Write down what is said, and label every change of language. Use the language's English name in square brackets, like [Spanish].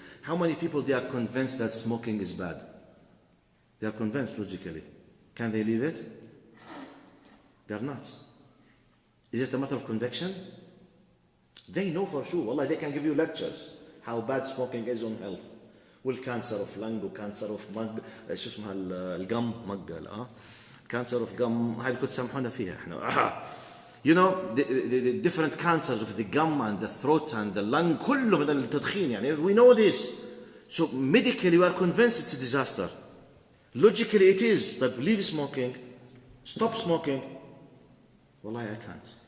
[English] How many people they are convinced that smoking is bad? They are convinced logically. Can they leave it? They are not. Is it a matter of conviction? They know for sure. Wallah, they can give you lectures how bad smoking is on health. [Arabic] والكانسر [English] of lung [Arabic] وكانسر [English] of mug [Arabic] شو اسمها القم مق [English] cancer of gum [Arabic] هاي بكون تسامحونا فيها احنا. [English] You know the different cancers of the gum and the throat and the lung [Arabic] كله من التدخين يعني. [English] We know this. So medically we are convinced it's a disaster. Logically it is. But leave smoking. Stop smoking. [Arabic] والله [English] I can't.